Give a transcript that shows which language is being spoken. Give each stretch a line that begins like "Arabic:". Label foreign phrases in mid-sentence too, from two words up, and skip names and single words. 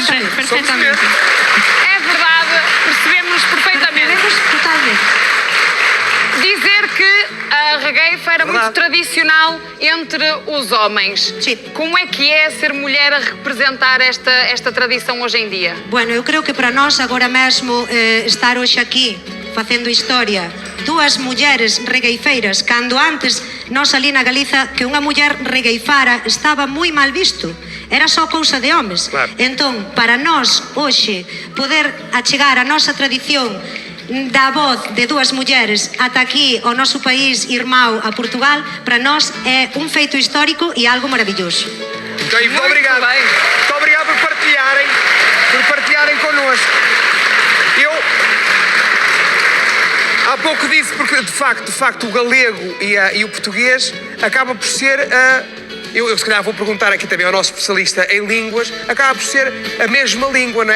Galician: perfectamente.
Portuguese: É verdade, percebemos perfeitamente. Entendemos totalmente. Dizer que a regueifa era muito Verdade. tradicional entre os homens. Sim. Como é que é ser mulher a representar esta tradição hoje em dia?
Galician: Bueno, eu creo que para nós agora mesmo estar hoxe aquí facendo historia, dúas mulleres regueifeiras, cando antes nós ali na Galiza que unha muller regueifara estaba moi mal visto. Era só cousa de homes. Claro. Entón, para nós hoxe poder achegar a nosa tradición da voz de dúas mulleres ata aquí ao noso país irmão a Portugal, para nós é un feito histórico e algo maravilloso.
Portuguese: Então, muito Muito obrigado. bem. Muito obrigado por partilharem connosco. Eu há pouco disse, porque de facto o galego e o português acaba por ser eu se calhar vou perguntar aqui também ao nosso especialista em línguas, acaba por ser a mesma língua, não é?